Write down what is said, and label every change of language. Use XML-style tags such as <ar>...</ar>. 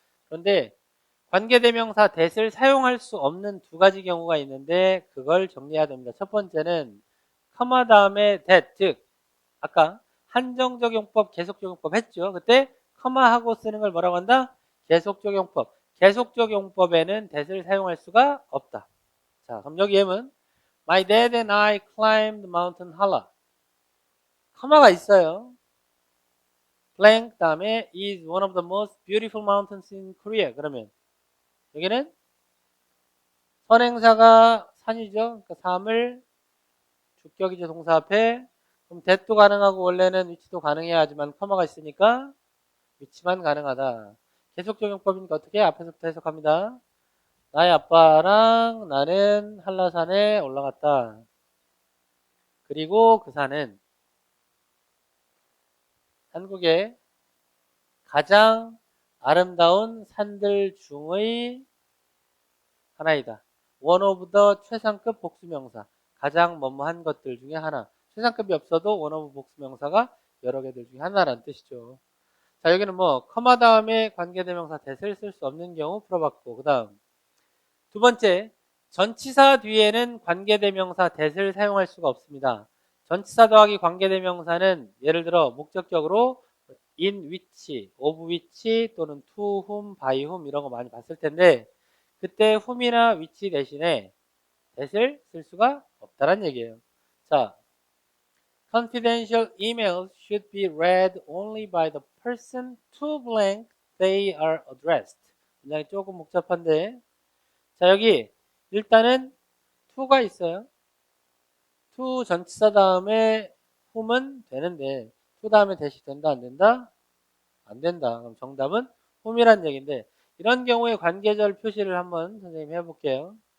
<ko>그런데 관계대명사 that을 사용할 수 없는 두 가지 경우가 있는데 그걸 정리해야 됩니다. 첫 번째는 커마 다음에 that, 즉 아까 한정적용법, 계속적용법 했죠. 그때 커마하고 쓰는 걸 뭐라고 한다? 계속적용법. 계속적용법에는 that을 사용할 수가 없다. 자, 그럼 여기 예문</ko> <en>My dad and I climbed Mountain Hala.</en> <ko>커마가 있어요.</ko> <en>blank</en> <ko>다음에</ko> <en>is one of the most beautiful mountains in Korea.</en> <ko>그러면 여기는 선행사가 산이죠. 그러니까 삶을 주격이죠. 동사 앞에. 그럼 that도 가능하고 원래는 위치도 가능해야 하지만 커마가 있으니까 위치만 가능하다. 계속적용법이니까 어떻게? 앞에서부터 해석합니다. 나의 아빠랑 나는 한라산에 올라갔다. 그리고 그 산은 한국의 가장 아름다운 산들 중의 하나이다.</ko> <en>one of the</en> <ko>최상급 복수명사. 가장 뭐뭐한 것들 중에 하나. 최상급이 없어도 one of 복수명사가 여러 개들 중에 하나라는 뜻이죠. 자, 여기는 뭐 커마 다음에 관계대명사 that을 쓸 수 없는 경우 풀어봤고, 그 다음 두 번째, 전치사 뒤에는 관계대명사 that을 사용할 수가 없습니다. 전치사 더하기 관계대명사는 예를 들어 목적격으로 in which, of which 또는 to whom, by whom 이런 거 많이 봤을 텐데 그때 whom이나 which 대신에 that을 쓸 수가 없다는 얘기예요. 자,</ko> <en>confidential emails should be read only by the person to blank they are addressed.</en> <ko>굉장히 조금 복잡한데 자, 여기 일단은 to가 있어요. to 전치사 다음에 whom은 되는데 to 다음에 that이 된다 안 된다? 안 된다. 그럼 정답은 whom이란 얘기인데 이런 경우에 관계절 표시를 한번 선생님 해볼게요.</ko>